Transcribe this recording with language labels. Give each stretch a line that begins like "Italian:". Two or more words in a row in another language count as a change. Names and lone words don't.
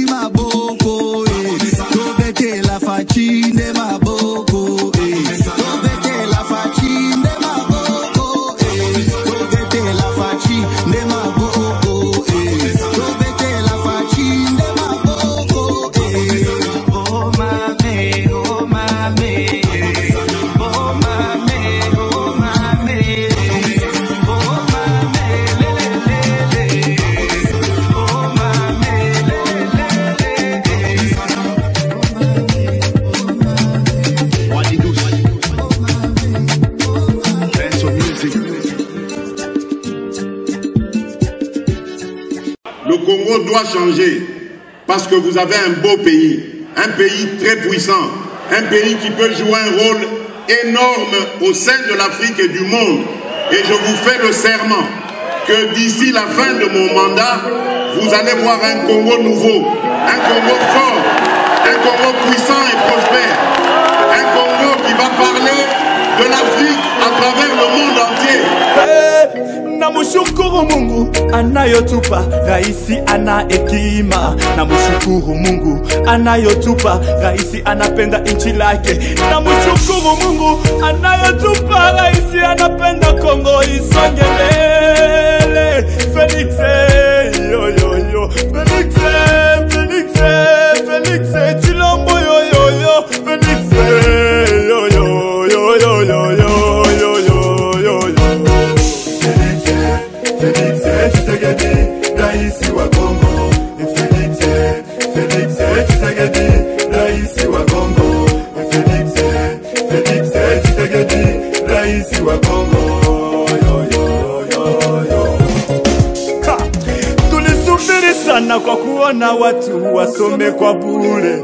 Lingala: maboko tobete la fachi nde maboko tobete la fachi nde maboko tobete la fachi nde maboko tobete la fachi nde maboko oh mame oh mame oh mame oh mame oh mame lelelele oh mame
French: Le Congo doit changer parce que vous avez un beau pays, un pays très puissant, un pays qui peut jouer un rôle énorme au sein de l'Afrique et du monde. Et je vous fais le serment que d'ici la fin de mon mandat, vous allez voir un Congo nouveau, un Congo fort, un Congo puissant et prospère, un Congo qui va parler de l'Afrique à travers le monde entier.
Swahili: Namushukuru Mungu anayotupa raisi ana hekima. Namushukuru Mungu anayotupa raisi anapenda nchi lake. Namushukuru Mungu anayotupa raisi anapenda Kongo isonge mbele. Felix yo yo yo Felix Felix Felix Chilombo yo yo yo Felix yo yo yo yo yo yo yo yo Felix Tshisekedi, raisi wa Kongo. Felix Tshisekedi, raisi wa Kongo. Felix Tshisekedi, raisi wa Kongo. Yo yo yo yo. Tulisubiri sana kwa kuona watu wasome kwa bure.